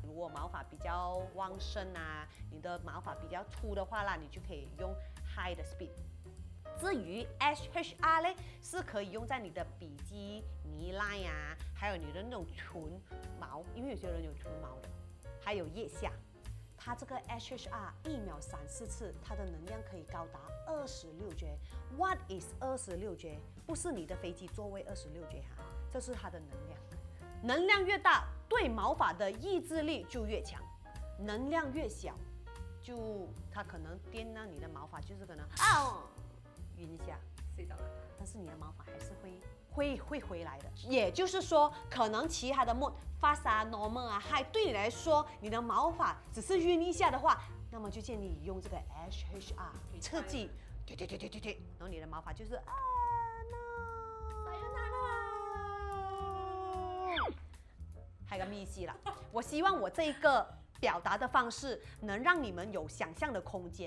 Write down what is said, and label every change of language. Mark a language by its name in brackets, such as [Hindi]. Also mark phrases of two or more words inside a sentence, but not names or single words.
[Chinese] 如果毛髮比較旺盛啊，你的毛髮比較粗的話啦，你就可以用 High 的 speed。至於 HHR 呢，是可以用在你的比基尼 line 啊，還有你的那種唇毛，因為有些人有唇毛的，還有腋下。它這個 HHR 1秒3-4次，它的能量可以高達 26J。 [English] What is 26J？ [Chinese] 不是你的飛機座位26J 哈，這是它的能量。能量越大，對毛髮的抑制力就越強；能量越小，就它可能電到你的毛髮，就是可能暈一下，睡着了，但是你的毛髮還是會回來的。也就是說，可能其他的 [English] mode fast [Chinese] 啊、normal 啊，還對你來說，你的毛髮只是暈一下的話，那麼就建議你用這個 HHR 刺激，對，然後你的毛髮就是還有個秘密啦，我希望我這一個表達的方式能讓你們有想象的空間。